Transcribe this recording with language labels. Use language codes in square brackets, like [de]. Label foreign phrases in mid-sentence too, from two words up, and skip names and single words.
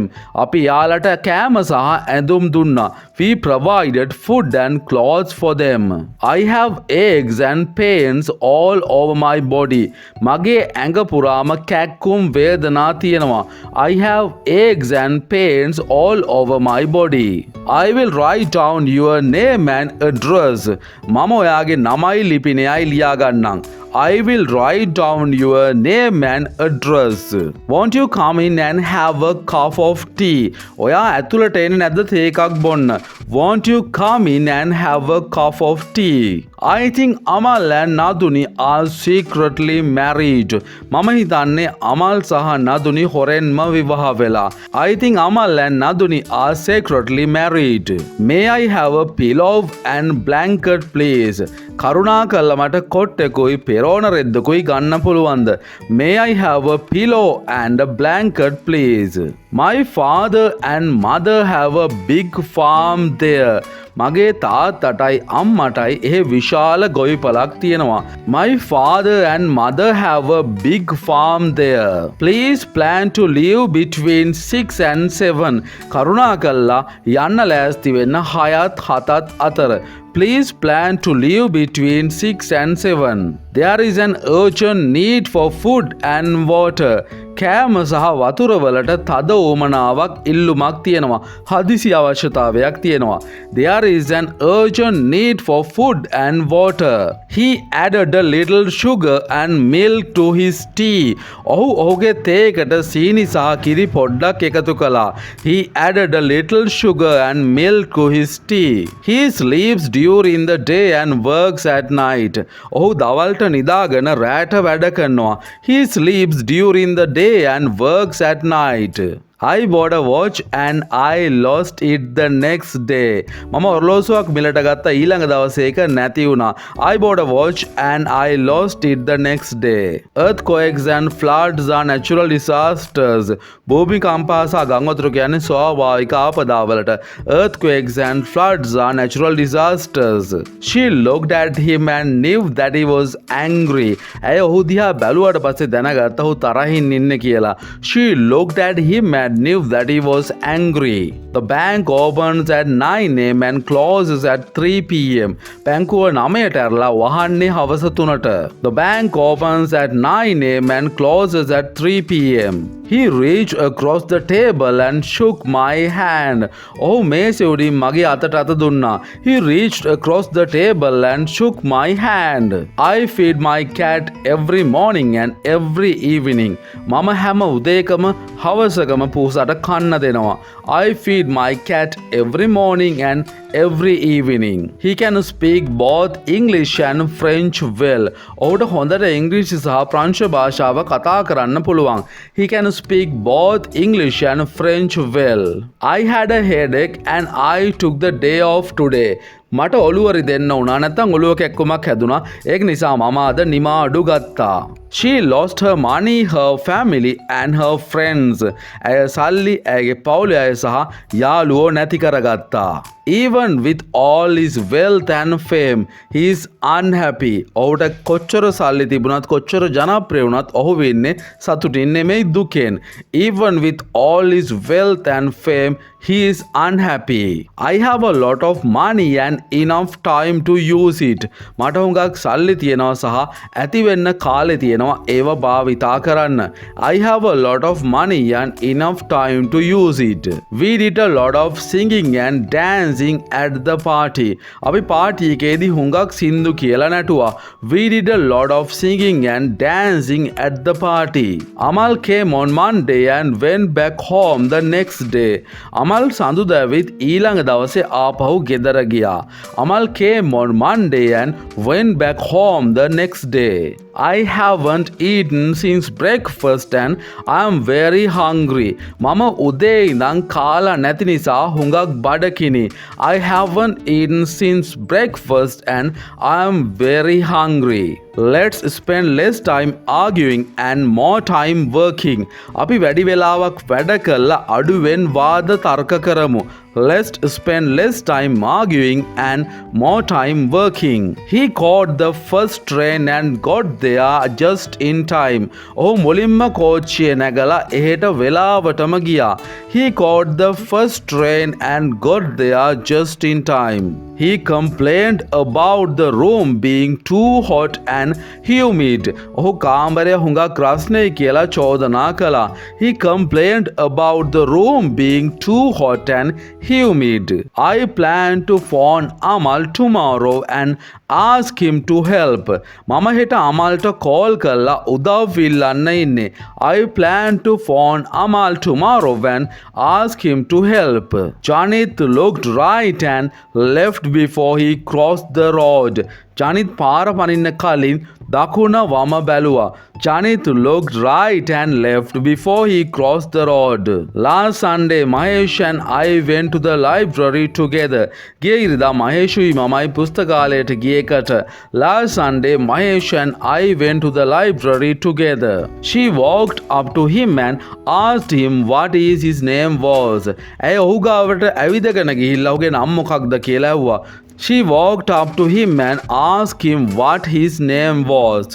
[si] අපි යාලට කෑම සහ ඇඳුම් දුන්නා. [en] We provided food and clothes for them. I have aches and pains all over my body. [si] මගේ ඇඟ පුරාම කැක්කුම් වේදනා තියෙනවා. [en] I have aches and pains all over my body. I will write down your name and address. [si] මම ඔයාගේ නමයි ලිපිනයයි ලියා ගන්නම්. [en] I will write down your name and address. Won't you come in and have a cup of tea? [si] ඔයා ඇතුළට එන්නේ නැද්ද තේ එකක් බොන්න? [en] Won't you come in and have a cup of tea? I think Amal and Naduni are secretly married. [si] මම හිතන්නේ අමල් සහ නදුනි හොරෙන්ම විවාහ වෙලා. [en] I think Amal and Naduni are secretly married. May I have a pillow and blanket please? [si] කරුණාකරලා මට කොට්ටෙකුයි පෙරෝන රෙද්දකුයි ගන්න පුළුවන්ද? [en] May I have a pillow and a blanket please? My father and mother have a big farm there. [si] මගේ තාත්තටයි අම්මටයි එහි විශාල ගොවිපලක් තියෙනවා. [en] My father and mother have a big farm there. Please plan to leave between 6 and 7. [si] කරුණාකරලා යන්න ලෑස්ති වෙන්න 6ත් 7ත් අතර. [en] Please plan to leave between 6 and 7. There is an urgent need for food and water. [si] කෑම සහ වතුර වලට තද උවමනාවක් ඉල්ලුමක් තියෙනවා. හදිසි අවශ්‍යතාවයක් තියෙනවා. [en] There is an urgent need for food and water. He added a little sugar and milk to his tea. [si] ඔහු ඔහුගේ තේ එකට සීනි සහ කිරි පොඩ්ඩක් එකතු කළා. [en] He added a little sugar and milk to his tea. He sleeps during the day and works at night. [si] ඔහු දවල්ට නිදාගෙන රැට වැඩ කරනවා. [en] He sleeps during the day and works at night. I bought a watch and I lost it the next day. [si] මම ඔරලෝසුවක් මිලට ගත්තා ඊළඟ දවසේ ඒක නැති වුණා. [en] I bought a watch and I lost it the next day. Earthquakes and floods are natural disasters. [si] භූමිකම්පා සහ ගංවතුරු කියන්නේ ස්වාභාවික ආපදාවලට. [en] Earthquakes and floods are natural disasters. She looked at him and knew that he was angry. [si] ඇය ඔහු දිහා බැලුවට පස්සේ දැනගත්තා ඔහු තරහින් ඉන්නේ කියලා. [en] She looked at him and knew that he was angry. The bank opens at 9 am and closes at 3 pm. [si] බැංකුව 9ට ඇරලා වහන්නේ හවස 3ට. [en] The bank opens at 9 am and closes at 3 pm. He reached across the table and shook my hand. [si] ඔහු මේසෙ උඩින් මගේ අතට අත දුන්නා. [en] He reached across the table and shook my hand. I feed my cat every morning and every evening. [si] මම හැම උදේකම හවසකම පූසට කන්න දෙනවා. [en] I feed my cat every morning and every evening. He can speak both English and French well. [si] ඔහුට හොඳට ඉංග්‍රීසි සහ ප්‍රංශ භාෂාව කතා කරන්න පුළුවන්. [en] He can speak both English and French well. I had a headache and I took the day off today. [si] මට ඔළුවරි දෙන්න වුණා නැත්නම් ඔළුව කැක්කුමක් හැදුනා. ඒක නිසා මම අද නිමාඩු ගත්තා. [en] She lost her money, her family and her friends. [si] ඇය සල්ලි, ඇයගේ පවුලේ අය සහ යාළුවෝ නැති කරගත්තා. [en] Even with all his wealth and fame, he is unhappy. [si] ඔහුට කොච්චර සල්ලි තිබුණත් කොච්චර ජනප්‍රිය වුණත් ඔහු වෙන්නේ සතුටින් නෙමෙයි දුකෙන්. [en] Even with all his wealth and fame, he is unhappy. I have a lot of money and enough time to use it. [si] මට හුඟක් සල්ලි තියෙනවා සහ ඇති වෙන්න කාලේ තියෙනවා ඒව භාවිතා කරන්න. [en] I have a lot of money and enough time to use it. We did a lot of singing and dancing at the party. [si] අපි පාටි එකේදී හුඟක් සින්දු කියලා නැටුවා. [en] We did a lot of singing and dancing at the party. Amal came on Monday and went back home the next day. [si] අමල් සඳුදා ඇවිත් ඊළඟ දවසේ ආපහු ගෙදර ගියා. [en] Amal came on Monday and went back home the next day. I haven't eaten since breakfast and I am very hungry. [si] මම උදේ ඉඳන් කාලා නැති නිසා හුඟක් බඩකිනි. [en] I haven't eaten since breakfast and I am very hungry. Let's spend less time arguing and more time working. [si] අපි වැඩි වෙලාවක් වැඩ කළා අඩුවෙන් වාද තර්ක කරමු. [en] Let's spend less time arguing and more time working. He caught the first train and got there just in time. [si] ඔහු මුලින්ම කෝච්චියේ නැගලා එහෙට වෙලාවටම ගියා. [en] He caught the first train and got there just in time. He complained about the room being too hot and humid. [si] ඔහු කාමරය හුඟක් රස්නේ කියලා චෝදනා කළා. [en] He complained about the room being too hot and humid. I plan to phone Amal tomorrow and ask him to help. [si] මම හෙට අමල්ට කෝල් කරලා උදව් ඉල්ලන්න ඉන්නේ. [en] I plan to phone Amal tomorrow and ask him to help. Janit looked right and left before he crossed the road. [si] Janit පාර පනින්න කලින් දකුණ වම බැලුවා. [en] Janit looked right and left before he crossed the road. Last Sunday, Mahesh and I went to the library together. [si] ගිය ඉරිදා මහේෂුයි මමයි පුස්තකාලයට ගිය එකට. [en] Last Sunday, Mahesh and I went to the library together. She walked up to him and asked him what his name was. [si] ඇය ඔහු ගාවට ඇවිදගෙන ගිහිල්ලා ඔහුගේ නම මොකක්ද කියලා ඇහුවා. [en] She walked up to him and asked him what his name was.